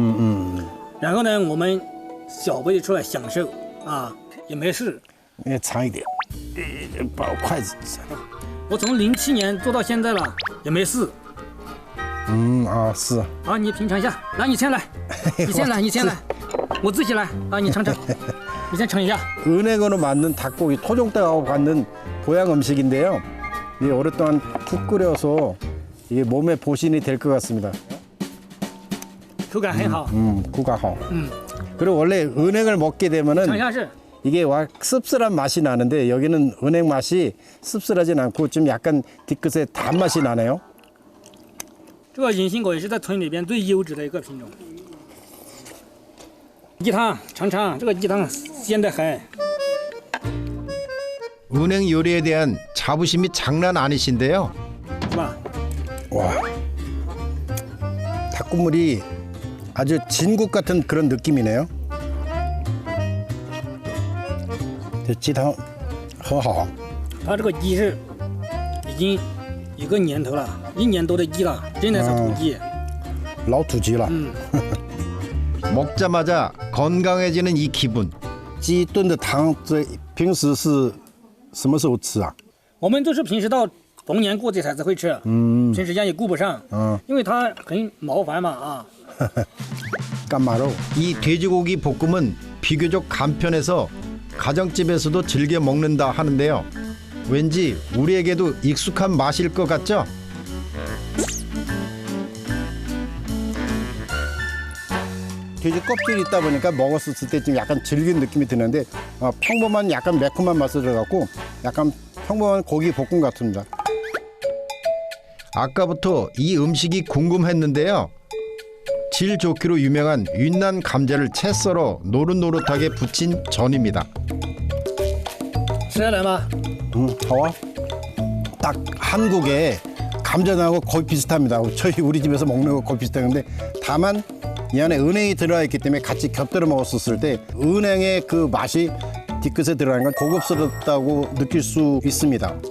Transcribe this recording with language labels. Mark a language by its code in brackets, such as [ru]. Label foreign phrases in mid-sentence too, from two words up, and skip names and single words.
[zh] 然后呢，我们小辈出来享受啊，也没事。长一点，把筷子。我从07年做到现在了，也没事。是。啊，你品尝一下，来，你先来，你先来，你先来，我自己来啊，你尝尝，你先尝一下。 [ko] 은행으로 만든 닭고기 토종닭하고 받는 보양 음식인데요. 이게 오랫동안 푹 끓여서 이게 몸에 보신이 될 것 같습니다. [zh] 口感很好。 [ko] 구가호. 그리고 원래 은행을 먹게 되면은 [zh] 尝一下是。 [ko] 이게 씁쓸한 맛이 나는데 여기는 은행 맛이 씁쓸하진 않고 좀 약간 뒤끝에 단맛이 나네요. [zh] 这个银杏果也是在村里边最优质的一个品种。鸡汤尝尝，这个鸡汤鲜得很。 [ko] 은행 요리에 대한 자부심이 장난 아니신데요. [zh] 是吧？ [ko] 와, 닭국물이 아주 진국 같은 그런 느낌이네요. [zh] 这鸡汤很好。它这个鸡是已经1个年头了，1年多的鸡了，真的是土鸡。老土鸡了。 [ko] 먹자마자 건강해지는 이 기분. [zh] 鸡炖的汤，这平时是什么时候吃啊？我们就是平时到逢年过节才会吃，平时间也顾不上，因为它很麻烦嘛啊。 [ko] 깐마로. 이 돼지고기 볶음은 비교적 간편해서 가정집에서도 즐겨 먹는다 하는데요. 왠지 우리에게도 익숙한 맛일 것 같죠? 돼지 껍질이 있다 보니까 먹었을 때 좀 약간 질긴 느낌이 드는데 평범한 약간 매콤한 맛을 들어갖고 약간 평범한 고기 볶음 같습니다. 아까부터 이 음식이 궁금했는데요. 질 좋기로 유명한 윤난 감자를 채 썰어 노릇노릇하게 부친 전입니다. [zh] 吃得来吗？ [ko] 좋아. 딱 한국의 감자나하고 거의 비슷합니다. 우리 집에서 먹는 거 거의 비슷한데 다만 이 안에 은행이 들어가 있기 때문에 같이 곁들여 먹었을 때 은행의 그 맛이 뒤끝에 들어가는 건 고급스럽다고 느낄 수 있습니다.